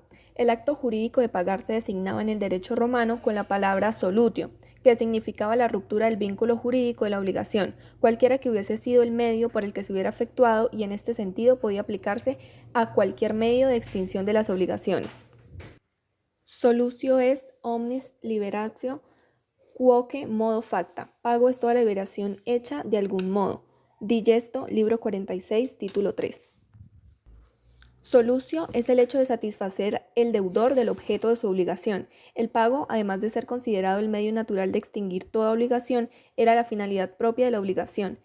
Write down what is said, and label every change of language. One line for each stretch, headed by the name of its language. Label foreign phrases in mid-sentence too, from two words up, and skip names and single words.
Spanish: El acto jurídico de pagar se designaba en el derecho romano con la palabra solutio, que significaba la ruptura del vínculo jurídico de la obligación, cualquiera que hubiese sido el medio por el que se hubiera efectuado, y en este sentido podía aplicarse a cualquier medio de extinción de las obligaciones.
Latin: Solutio est omnis liberatio quoque modo facta.
Spanish: Pago es toda liberación hecha de algún modo. Digesto, libro 46, título 3. Solucio es el hecho de satisfacer el deudor del objeto de su obligación. El pago, además de ser considerado el medio natural de extinguir toda obligación, era la finalidad propia de la obligación.